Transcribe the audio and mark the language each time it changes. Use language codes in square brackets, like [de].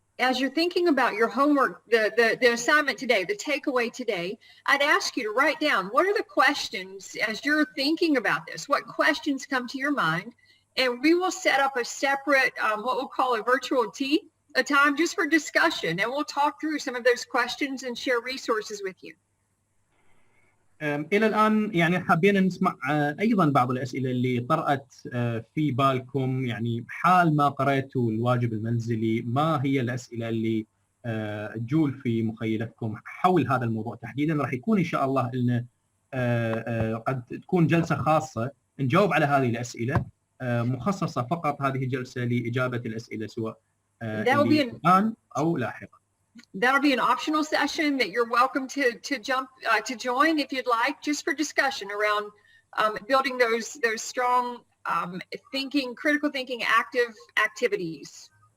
[en] As you're thinking about your homework, the assignment today, the takeaway today, I'd ask you to write down what are the questions as you're thinking about this, what questions come to your mind. And we will set up a separate, what we'll call a virtual tea, a time just for discussion. And we'll talk through some of those questions and share resources with you. [ar] إلى الآن يعني حابين نسمع أيضا بعض الأسئلة اللي طرأت في بالكم، يعني حال ما قرأتوا الواجب المنزلي، ما هي الأسئلة اللي تجول في مخيلتكم حول هذا الموضوع تحديدا. راح يكون إن شاء الله لنا قد تكون جلسة خاصة نجاوب على هذه الأسئلة، مخصصة فقط هذه الجلسة لإجابة الأسئلة سواء الآن أو لاحقا. [en] That'll be an optional session that you're welcome to join if you'd like, just for discussion around building those strong thinking, critical thinking, active activities.